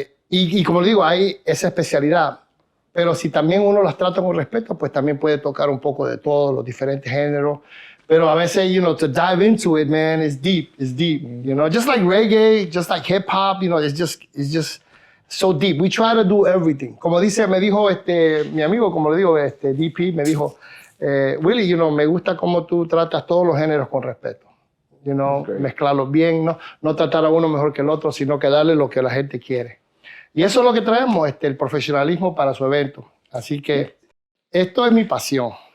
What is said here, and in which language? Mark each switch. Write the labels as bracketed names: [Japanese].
[Spanish] Y como digo, hay esa especialidad. Pero si también uno las trata con respeto, pues también puede tocar un poco de todos los diferentes géneros. Pero a veces, [English] to dive into it, man, it's deep, just like reggae, just like hip hop, it's just so deep. We try to do everything. [Spanish] Como me dijo mi amigo, como le digo, DP, me dijo, Willie, me gusta cómo tú tratas todos los géneros con respeto. Mezclarlos bien, no tratar a uno mejor que el otro, sino que darle lo que la gente quiere. Y eso es lo que traemos, el profesionalismo para su evento. Así que esto es mi pasión.